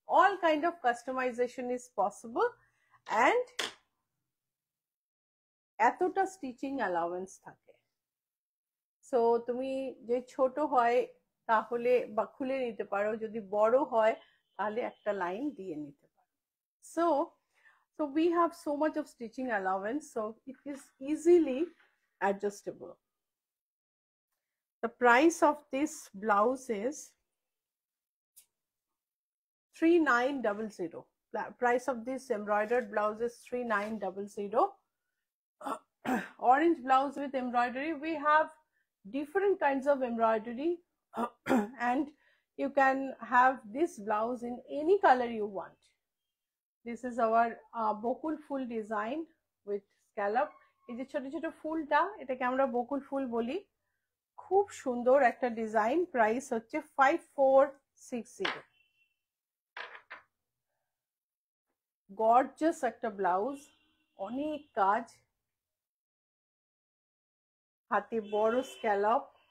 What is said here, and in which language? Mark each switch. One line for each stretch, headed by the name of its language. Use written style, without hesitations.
English: All kind of customization is possible. And
Bangla: এতটা stitching allowance থাকে। So তুমি যে ছোট হয় তাহলে বা খুলে নিতে পারো, যদি বড় হয় তাহলে একটা লাইন দিয়ে নিতে পারো।
English: So we have so much of stitching allowance, so it is easily adjustable. The price of this blouse is 3900. Price of this embroidered blouse is 3900. Orange blouse with embroidery. We have different kinds of embroidery and you can have this blouse in any color you want. This is our bakul phool design with scallop.
Bangla: এই যে ছোট ছোট ফুলটা, এটাকে আমরা বকুল ফুল বলি। খুব সুন্দর একটা ডিজাইন। প্রাইস হচ্ছে 5460। গর্জিয়াস একটা ব্লাউজ, অনেক কাজ, হাতে বড় স্ক্যালপ।